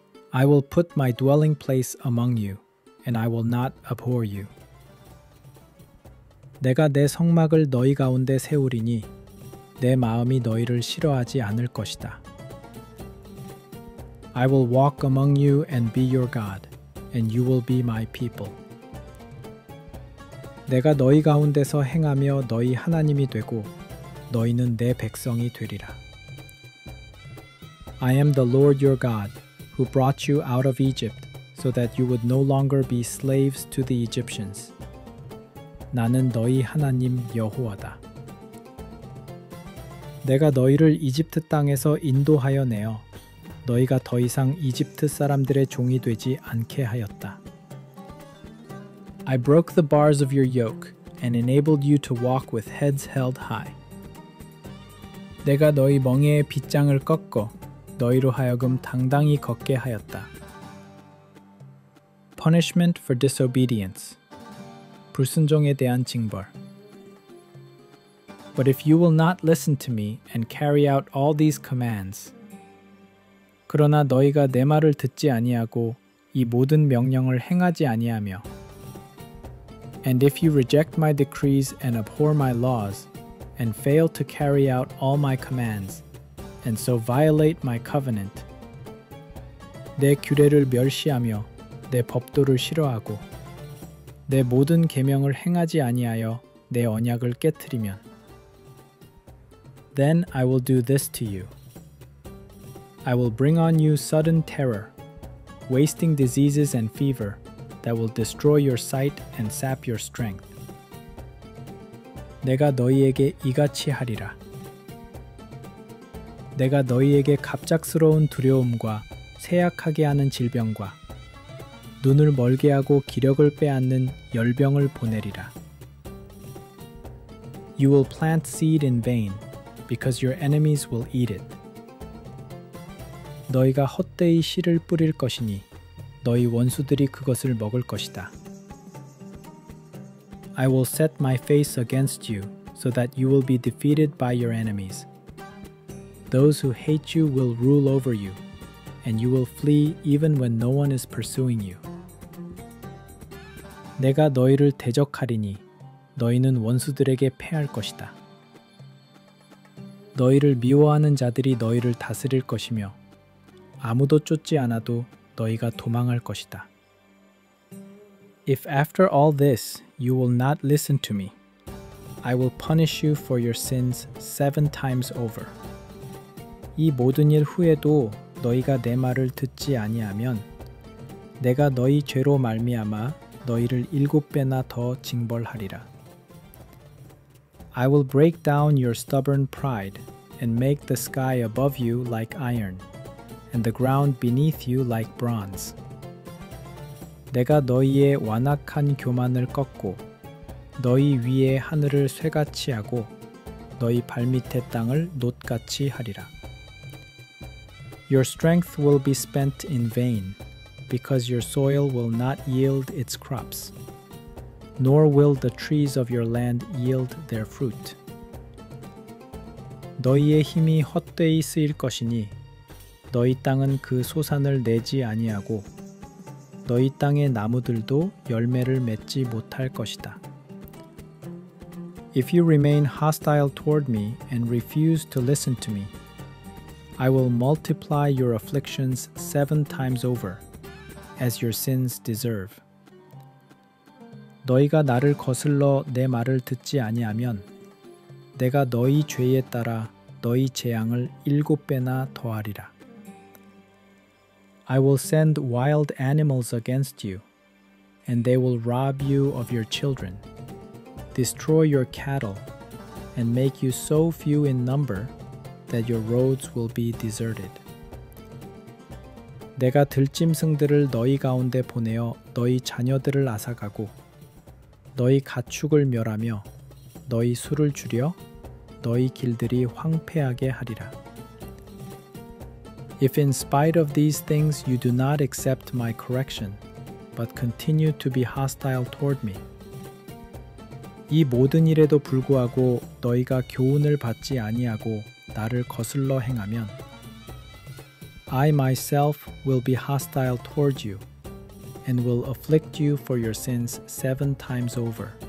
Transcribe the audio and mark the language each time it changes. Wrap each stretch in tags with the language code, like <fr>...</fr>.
<en>I will put my dwelling place among you, and I will not abhor you.</en> <ko>내가 내 성막을 너희 가운데 세우리니 내 마음이 너희를 싫어하지 않을 것이다.</ko> <en>I will walk among you and be your God, and you will be my people.</en> <ko>내가 너희 가운데서 행하며 너희 하나님이 되고 너희는 내 백성이 되리라.</ko> <en>I am the Lord your God, who brought you out of Egypt, so that you would no longer be slaves to the Egyptians.</en> <ko>나는 너희 하나님 여호와다. 내가 너희를 이집트 땅에서 인도하여 내어 너희가 더 이상 이집트 사람들의 종이 되지 않게 하였다.</ko> <en>I broke the bars of your yoke and enabled you to walk with heads held high.</en> <ko>내가 너희 멍에의 빗장을 꺾어 너희로 하여금 당당히 걷게 하였다.</ko> <en>Punishment for disobedience.</en> <ko>불순종에 대한 징벌.</ko> <en>But if you will not listen to me and carry out all these commands,</en> <ko>그러나 너희가 내 말을 듣지 아니하고 이 모든 명령을 행하지 아니하며,</ko> <en>and if you reject my decrees and abhor my laws, and fail to carry out all my commands, and so violate my covenant,</en> <ko>내 규례를 멸시하며 내 법도를 싫어하고 내 모든 계명을 행하지 아니하여 내 언약을 깨트리면,</ko> <en>then I will do this to you. I will bring on you sudden terror, wasting diseases and fever that will destroy your sight and sap your strength.</en> <ko>내가 너희에게 이같이 하리라. 내가 너희에게 갑작스러운 두려움과 쇠약하게 하는 질병과 눈을 멀게 하고 기력을 빼앗는 열병을 보내리라.</ko> <en>You will plant seed in vain, because your enemies will eat it.</en> <ko>너희가 헛되이 씨를 뿌릴 것이니 너희 원수들이 그것을 먹을 것이다.</ko> <en>I will set my face against you, so that you will be defeated by your enemies. Those who hate you will rule over you, and you will flee even when no one is pursuing you.</en> <ko>내가 너희를 대적하리니 너희는 원수들에게 패할 것이다. 너희를 미워하는 자들이 너희를 다스릴 것이며 아무도 쫓지 않아도 너희가 도망할 것이다.</ko> <en>If after all this you will not listen to me, I will punish you for your sins 7 times over.</en> <ko>이 모든 일 후에도 너희가 내 말을 듣지 아니하면 내가 너희 죄로 말미암아 너희를 7배나 더 징벌하리라.</ko> <en>I will break down your stubborn pride and make the sky above you like iron, and the ground beneath you like bronze.</en> <ko>내가 너희의 완악한 교만을 꺾고 너희 위에 하늘을 쇠같이 하고 너희 발밑의 땅을 놋같이 하리라.</ko> <en>Your strength will be spent in vain, because your soil will not yield its crops, nor will the trees of your land yield their fruit.</en> <ko>너희의 힘이 헛되이 쓰일 것이니 너희 땅은 그 소산을 내지 아니하고 너희 땅의 나무들도 열매를 맺지 못할 것이다.</ko> <en>If you remain hostile toward me and refuse to listen to me, I will multiply your afflictions 7 times over, as your sins deserve.</en> <ko>너희가 나를 거슬러 내 말을 듣지 아니하면 내가 너희 죄에 따라 너희 재앙을 7배나 더하리라.</ko> <en>I will send wild animals against you, and they will rob you of your children, destroy your cattle, and make you so few in number that your roads will be deserted.</en> <ko>내가 들짐승들을 너희 가운데 보내어 너희 자녀들을 앗아가고 너희 가축을 멸하며 너희 수를 줄여 너희 길들이 황폐하게 하리라.</ko> <en>If in spite of these things you do not accept my correction, but continue to be hostile toward me,</en> <ko>이 모든 일에도 불구하고 너희가 교훈을 받지 아니하고 나를 거슬러 행하면</ko> <en>I myself will be hostile toward you and will afflict you for your sins 7 times over.</en>